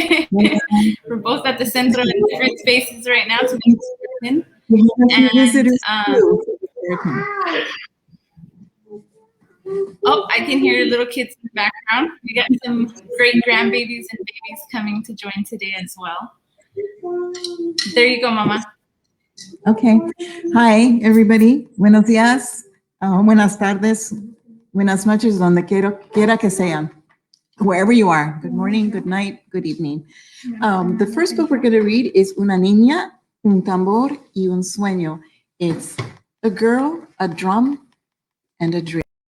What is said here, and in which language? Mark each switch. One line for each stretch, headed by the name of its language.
English: We're both at the Centro in different spaces right now to make this happen. Oh, I can hear little kids in the background. We got some great grandbabies and babies coming to join today as well. There you go, Mama. Okay. Hi, everybody.
Spanish: Buenos días, buenas tardes, buenas noches, donde quiera que sean,
English: wherever you are. Good morning, good night, good evening. The first book we're going to read is Una Niña, un tambor y un sueño. It's a girl, a drum, and a dream.